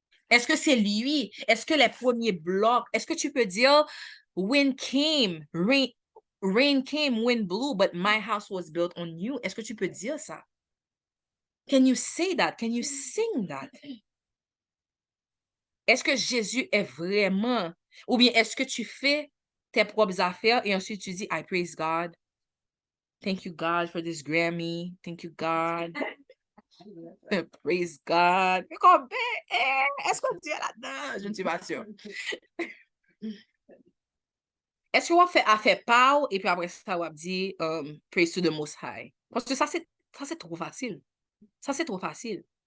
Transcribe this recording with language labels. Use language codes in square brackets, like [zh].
[fr] Est-ce que c'est lui? Est-ce que les premiers blocs, est-ce que tu peux dire, [en] wind came, rain came, wind blew, but my house was built on you? [fr] Est-ce que tu peux dire ça? [en] Can you say that? Can you sing that? [fr] Est-ce que Jésus est vraiment, ou bien est-ce que tu fais tes propres affaires et ensuite tu dis, [en] I praise God. Thank you, God, for this Grammy. Thank you, God. Praise God. [fr] Est-ce que tu es là-dedans? Je ne suis pas sûre. Est-ce que vous a fait part et puis après ça, vous dit [en] praise to the most high? [fr] Parce que ça, c'est trop facile. Ça, c'est trop facile.